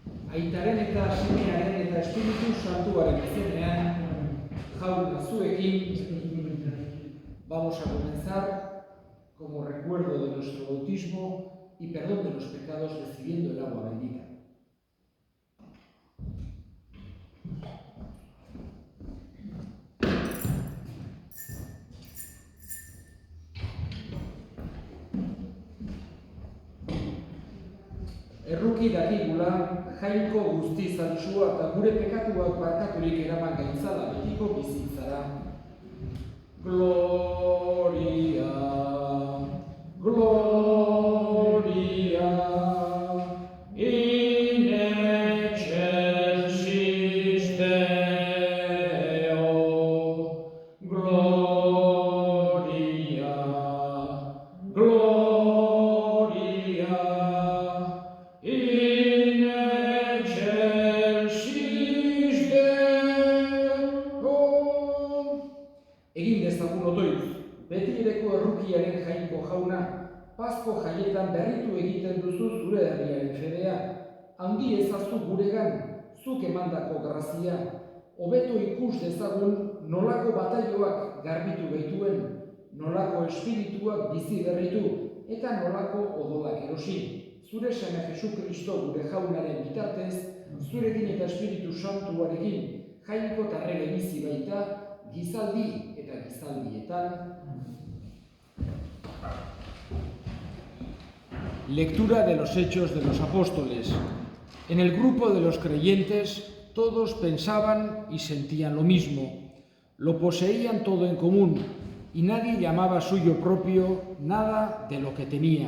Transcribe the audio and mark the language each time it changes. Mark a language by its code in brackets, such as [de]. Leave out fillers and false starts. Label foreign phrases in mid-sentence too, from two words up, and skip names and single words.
[eu] Aitaren eta Semearen eta Espiritu Santuaren izenean, jaun zuekin, [es] vamos a comenzar como recuerdo de nuestro bautismo y perdón de los pecados recibiendo el agua bendita. [eu] Erruki dakigula, jainko guzti zantzua eta gure pekatuak barkaturik eraman gaitzala betiko bizitzara. [la] Gloria, Gloria, in excelsis Deo. Gloria, Gloria, in excelsis Deo. [eu] Egin dezagun otoitz, betireko errukiaren jainko jauna, Pasko jaietan berritu egiten duzu zure herriaren fedea, handi ezazu guregan, zuk emandako grazia, hobeto ikus dezagun nolako bataioak garbitu gaituen, nolako espirituak bizi berritu, eta nolako odolak erosi. Zure seme Jesukristo gure jaunaren bitartez, zurekin eta Espiritu Santuarekin, jainko eta errege bizi baita, gizaldi eta gizaldietan. [es] Lectura de los Hechos de los Apóstoles. En el grupo de los creyentes, todos pensaban y sentían lo mismo. Lo poseían todo en común, y nadie llamaba suyo propio nada de lo que tenía.